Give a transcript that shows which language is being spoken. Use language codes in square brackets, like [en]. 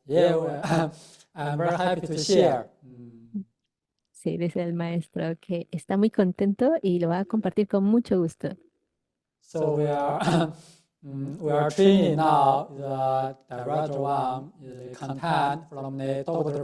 [en] Yeah, well, I'm very happy to share. [es] Sí, dice el maestro que está muy contento y lo va a compartir con mucho gusto. [en] So we are we are training now the director one is the content from the Dr.